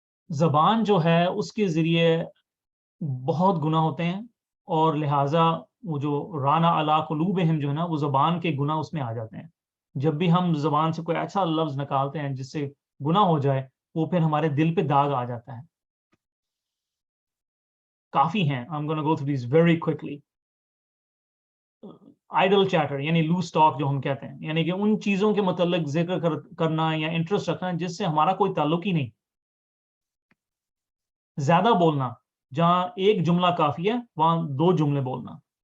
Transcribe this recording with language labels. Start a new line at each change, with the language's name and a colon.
Urdu: زبان جو ہے اس کے ذریعے بہت گناہ ہوتے ہیں اور لہٰذا وہ جو رانا علی قلوبہم جو ہے نا وہ زبان کے گناہ اس میں آ جاتے ہیں. جب بھی ہم زبان سے کوئی ایسا لفظ نکالتے ہیں جس سے گناہ ہو جائے وہ پھر ہمارے دل پہ داغ آ جاتا ہے. کافی ہیں،
English: I'm gonna go through these very quickly.
Urdu: Idol chatter یعنی لوز ٹاک جو ہم کہتے ہیں، یعنی کہ ان چیزوں کے متعلق ذکر کرنا یا انٹرسٹ رکھنا جس سے ہمارا کوئی تعلق ہی نہیں. زیادہ بولنا، جہاں ایک جملہ کافی ہے وہاں 2 جملے بولنا.